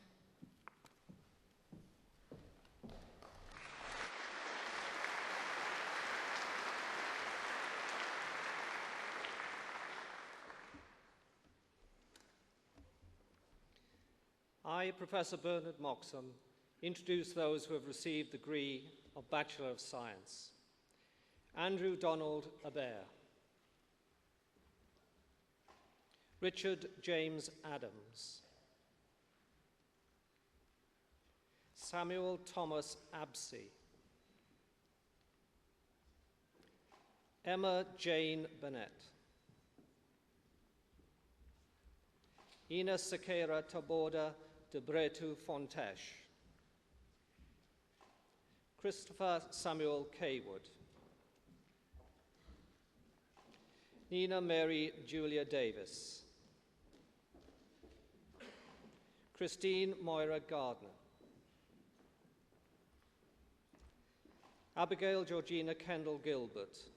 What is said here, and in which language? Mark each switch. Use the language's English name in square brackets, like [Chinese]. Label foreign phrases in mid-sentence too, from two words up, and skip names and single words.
[English] I, Professor Bernard Moxham, introduce those who have received the degree of Bachelor of Science. Andrew Donald Aber. Richard James Adams. Samuel Thomas Absey. Emma Jane Burnett. Ina Sakera Taboda de Bretu Fontesh. Christopher Samuel Kaywood. Nina Mary Julia Davis. Christine Moira Gardner. Abigail Georgina Kendall Gilbert.